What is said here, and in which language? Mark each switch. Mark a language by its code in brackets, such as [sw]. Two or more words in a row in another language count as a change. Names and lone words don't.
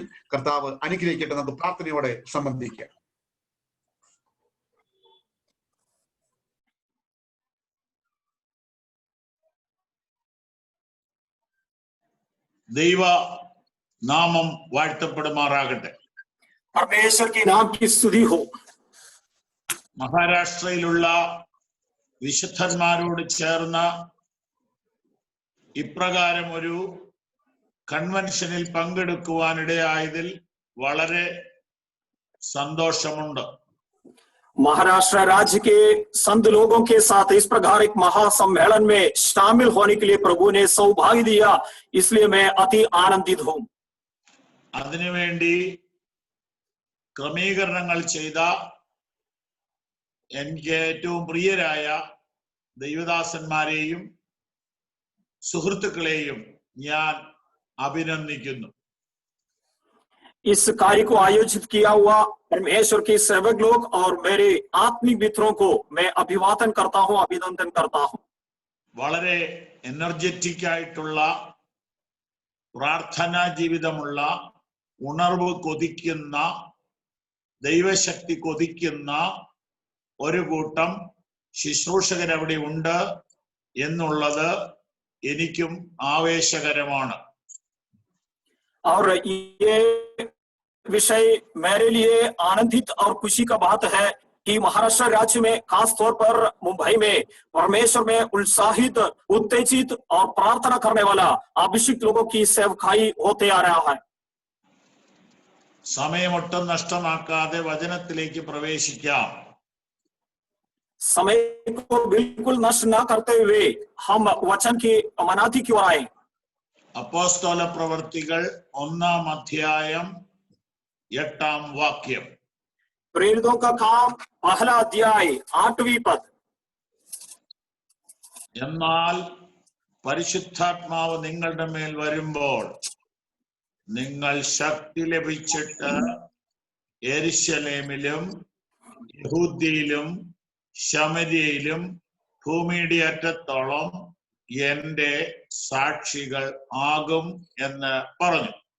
[ml] കർത്താവ് അനുഗ്രഹിക്കട്ടെ. നമുക്ക് പ്രാർത്ഥനയോടെ സംബന്ധിക്കാം. ദൈവ നാമം വാഴ്ത്തപ്പെടുമാറാകട്ടെ. [hi] परमेश्वर के नाम की स्तुति हो. [ml] മഹാരാഷ്ട്രയിലുള്ള വിശുദ്ധന്മാരോട് ചേർന്ന് ഇപ്രകാരം ഒരു കൺവെൻഷനിൽ പങ്കെടുക്കുവാനിടയായതിൽ വളരെ സന്തോഷമുണ്ട്. [hi] महाराष्ट्र राज्य के संत लोगों के साथ इस प्रकार एक महासम्मेलन में शामिल होने के लिए प्रभु ने सौभाग्य दिया, इसलिए मैं अति आनंदित हूँ. [ml] അതിനുവേണ്ടി ക്രമീകരണങ്ങൾ ചെയ്ത എനിക്ക് ഏറ്റവും പ്രിയരായ ദൈവദാസന്മാരെയും സുഹൃത്തുക്കളെയും ഞാൻ അഭിനന്ദിക്കുന്നു. [hi] इस कार्य को आयोजित किया हुआ परमेश्वर के सेवक लोग और मेरे आत्मिक मित्रों को मैं अभिवादन करता हूँ, अभिनंदन करता हूँ. [ml] വളരെ എനർജറ്റിക് ആയിട്ടുള്ള പ്രാർത്ഥനാ ജീവിതമുള്ള, ഉണർവ് കൊതിക്കുന്ന, ദൈവശക്തി കൊതിക്കുന്ന ഒരു കൂട്ടം ശുശ്രൂഷകരവിടെ ഉണ്ട് എന്നുള്ളത് എനിക്കും ആവേശകരമാണ്. [hi] और ये विषय मेरे लिए आनंदित और खुशी का बात है कि महाराष्ट्र राज्य में खास तौर पर मुंबई में परमेश्वर में उत्साहित, उत्तेजित और प्रार्थना करने वाला अभिषिक्त लोगों की सेवकाई होते आ रहा है. [ml] സമയമൊട്ടും നഷ്ടമാക്കാതെ വചനത്തിലേക്ക് പ്രവേശിക്കാം. [hi] समय को बिल्कुल नष्ट न करते हुए हम वचन की अमानती की ओर आए. [ml] അപ്പോസ്തല പ്രവൃത്തികൾ 1-ാം അധ്യായം 8-ാം വാക്യം. [hi] प्रेरितों का काम 1 अध्याय 8वीं पद. [ml] എന്നാൽ പരിശുദ്ധാത്മാവ് നിങ്ങളുടെ മേൽ വരുമ്പോൾ നിങ്ങൾ ശക്തി ലഭിച്ചിട്ട് യെരുശലേമിലും യഹൂദ്യയിലും ശമര്യയിലും ഭൂമിയുടെ അറ്റത്തോളം എന്റെ സാക്ഷികൾ ആകും എന്ന് പറഞ്ഞു.